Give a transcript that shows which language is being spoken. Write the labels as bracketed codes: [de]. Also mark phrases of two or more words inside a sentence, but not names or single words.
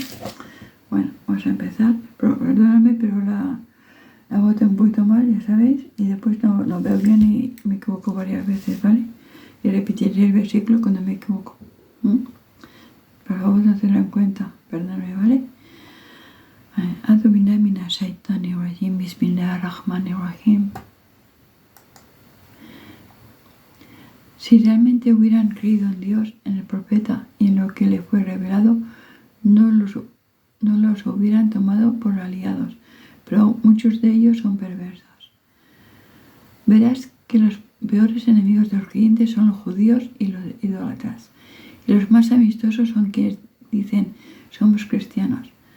[es] Bueno, vamos a empezar. Perdóname, pero la boté un poquito mal, ya sabéis, y después no veo bien y me equivoco varias veces, ¿vale? Y repetiré el versículo cuando me equivoco. Por favor, no tenerlo en cuenta, perdóname, ¿vale? [ar] أعوذ بالله من الشيطان الرجيم بسم الله الرحمن الرحيم. [es] Si realmente hubieran creído en Dios, en el profeta y en lo que le fue revelado, no los hubieran tomado por aliados, pero muchos de ellos son perversos. Verás que los peores enemigos de los creyentes son los judíos y los idólatras, y los más amistosos son quienes dicen somos cristianos.